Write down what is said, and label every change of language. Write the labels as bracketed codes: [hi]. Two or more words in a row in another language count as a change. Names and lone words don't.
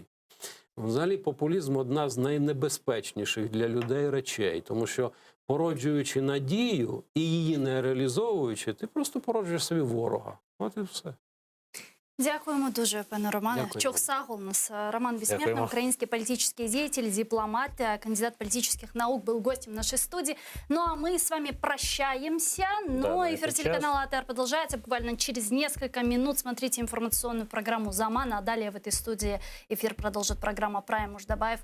[uk] Взагалі популізм – одна з найнебезпечніших для людей речей, тому що породжуючи надію і її не реалізовуючи, ти просто породжуєш собі ворога. От і все. Дякуємо дуже, пане Романе. Дякую. [ru] Чохсагл у нас Роман Бессмертный, украинский политический деятель, дипломат, кандидат политических наук, был гостем нашей студии. Ну а мы с вами прощаемся, но эфир телеканала АТР продолжается буквально через несколько минут. Смотрите информационную программу «Замана», а далее в этой студии эфир продолжит программа «Прайм Муждабаев».